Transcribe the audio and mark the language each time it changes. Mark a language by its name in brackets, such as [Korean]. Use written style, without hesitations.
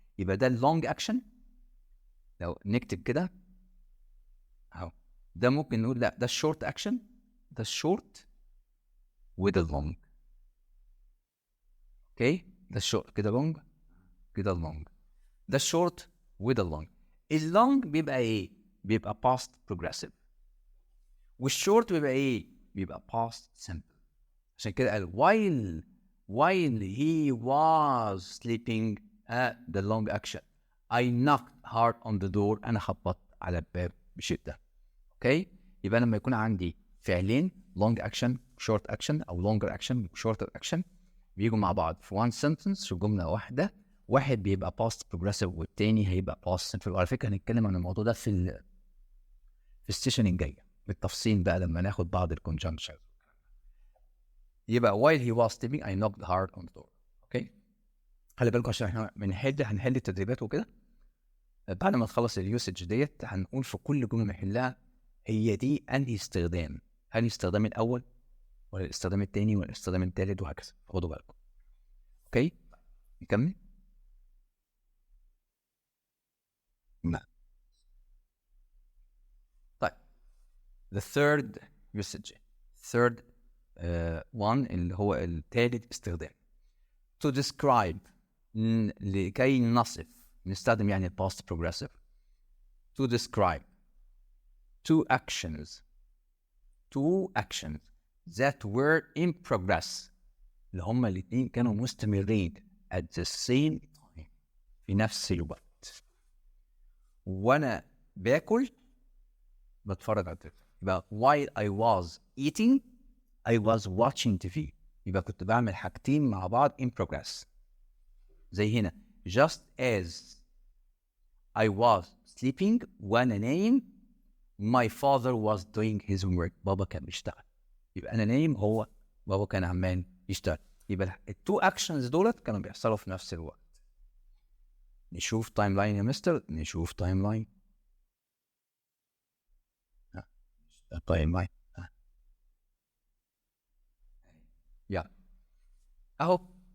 [Arabic] يبقى ده اللونج اكشن. لو نكتب كده اهو ده ممكن نقول لا ده الشورت اكشن، ده الشورت وده اللونج. اوكي ده الشورت كده لونج كده long. ده short وده long. اللونج بيبقى ايه؟ بيبقى past progressive. والشورت بيبقى ايه؟ بيبقى past simple. عشان كده قال [English] while he was sleeping the long action I knocked hard on the door. [Arabic] انا خبطت على الباب بشدة. اوكي؟ يبقى لما يكون عندي فعلين [English] long action short action [Arabic] او [English] longer action shorter action [Arabic] بيجوا مع بعض في [English] one sentence [Arabic] في جملة واحدة، واحد بيبقى past progressive والتاني هيبقى past simple. وعلى فكرة هنتكلم عن الموضوع ده في السيشن الجاية بالتفصيل بقى لما ناخد بعض الكونجنكشن. يبقى [English] while he was sleeping I knocked hard on the door. [Arabic] اوكي؟ خلي بالكم عشان احنا هنحل التدريبات وكده. بعد ما تخلص اليوسج ديت هنقول في كل جمله نحلها هي دي انهي استخدام، هل الاستخدام الاول ولا الاستخدام الثاني ولا الاستخدام الثالث وهكذا. خدوا بالكم. اوكي نكمل. نعم. طيب [English] the third usage third one [Arabic] اللي هو الثالث استخدام [English] to describe [Arabic] لكي نصف نستخدم يعني [English] past progressive to describe two actions that were in progress [Arabic] اللي هما الاثنين كانوا مستمرين [English] at the same time [Arabic] في نفس الوقت. وانا باكل بتفرج على التلفزيون. يبقى [English] while I was eating I was watching TV. [Arabic] يبقى كنت بعمل حاجتين مع بعض [English] in progress. [Arabic] زي هنا [English] just as I was sleeping [Arabic] وانا نايم [English] my father was doing his homework. [Arabic] بابا كان بيشتغل. يبقى انا نايم هو بابا كان عمال يشتغل. يبقى التو اكشنز دولت كانوا بيحصلوا في نفس الوقت. نشوف تايم لاين يا مستر. نشوف تايم لاين. تايم لاين يلا اهو.